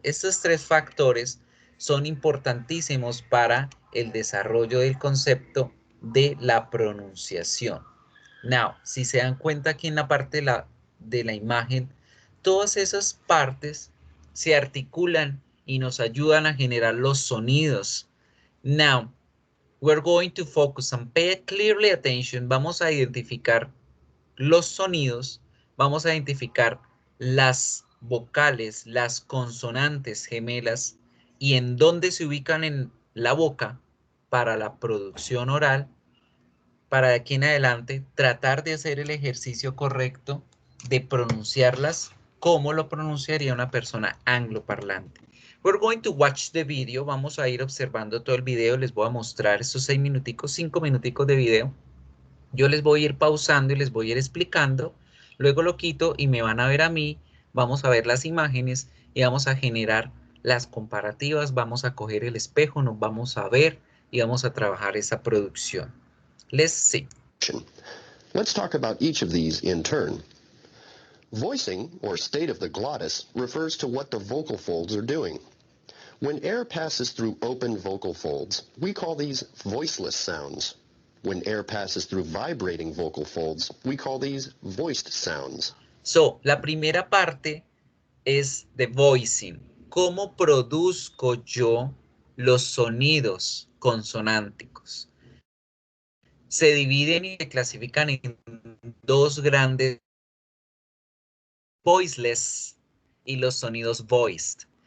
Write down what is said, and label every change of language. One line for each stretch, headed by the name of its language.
Spanish: Estos tres factores son importantísimos para el desarrollo del concepto de la pronunciación. Now, si se dan cuenta aquí en la parte de la imagen, todas esas partes se articulan y nos ayudan a generar los sonidos.
English: Now, we're going to focus and pay clearly attention.
Spanish: Vamos a identificar los sonidos, vamos a identificar las vocales, las consonantes gemelas y en dónde se ubican en la boca para la producción oral. Para de aquí en adelante tratar de hacer el ejercicio correcto de pronunciarlas como lo pronunciaría una persona angloparlante.
English: We're going to watch the video.
Spanish: Vamos a ir observando todo el video. Les voy a mostrar estos 6 minuticos, 5 minuticos de video. Yo les voy a ir pausando y les voy a ir explicando. Luego lo quito y me van a ver a mí. Vamos a ver las imágenes y vamos a generar las comparativas. Vamos a coger el espejo, nos vamos a ver y vamos a trabajar esa producción.
English: Let's see. Let's talk about each of these in turn. Voicing, or state of the glottis, refers to what the vocal folds are doing. When air passes through open vocal folds, we call these voiceless sounds. When air passes through vibrating vocal folds, we call these voiced sounds.
Spanish: So, la primera parte es de voicing. ¿Cómo produzco yo los sonidos consonánticos? Se dividen y se clasifican en dos grandes: voiceless y los sonidos voiced.